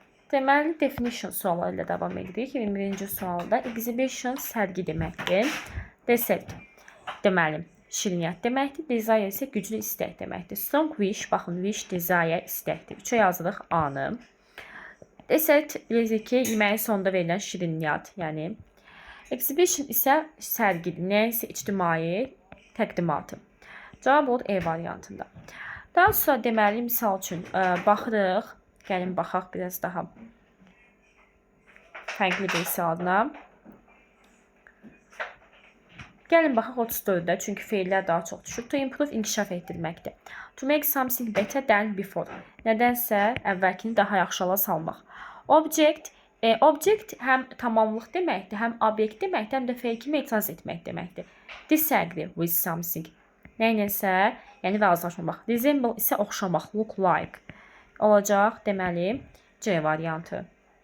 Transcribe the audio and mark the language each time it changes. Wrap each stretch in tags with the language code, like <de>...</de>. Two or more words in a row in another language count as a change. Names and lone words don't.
<az>Deməli, definition sualı ilə davam edirik. 21-ci sualda exhibition sərgi deməkdir. Desert deməli, şirniyyat deməkdir. Desire isə güclü istək deməkdir.</az> <en>Strong wish, baxın, wish, desire,</en> <az>istəkdir. 3-ə yazırıq A-nı. Desert bilirik ki, yeməyin sonunda verilən şirniyyat, yəni. Exhibition isə sərgidir. Nə isə ictimai təqdimatı. Cavab olur E variantında. Daha sonra deməli, misal üçün baxırıq. Gəlin baxaq biraz daha fərqli bir hesabına. Gəlin baxaq 34-də, çünki feillər daha çox düşür.</az> <en>To improve,</en> <az>inkişaf etdirməkdir.</az> <en>To make something better than before.</en> <az>Nədənsə əvvəlkini daha yaxşı hala salmaq. Object həm tamamlıq deməkdir, həm obyekt deməkdir, həm də feil kimi etiraz etmək deməkdir.</az> <en>Disagree with something.</en> <az>Nəyinəsə, yəni razılaşmamaq. Resemble isə oxşamaq,</az> <en>look like</en> <az>olacaq, deməli C variantı.</az>